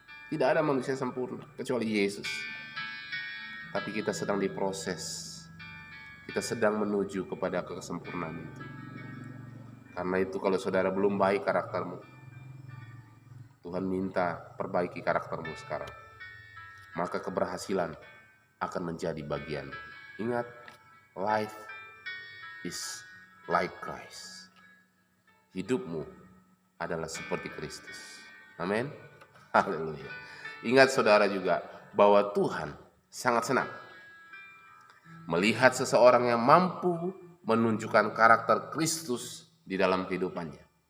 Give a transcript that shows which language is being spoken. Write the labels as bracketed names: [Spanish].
[Indonesian] Tidak ada manusia sempurna kecuali Yesus. Tapi kita sedang diproses. Kita sedang menuju kepada kesempurnaan itu. Karena itu kalau saudara belum baik karaktermu, Tuhan minta perbaiki karaktermu sekarang. Maka keberhasilan akan menjadi bagian. Ingat, [English] life is like Christ. [Indonesian] Hidupmu adalah seperti Kristus. Amin. Haleluya. Ingat saudara juga bahwa Tuhan sangat senang melihat seseorang yang mampu menunjukkan karakter Kristus di dalam kehidupannya.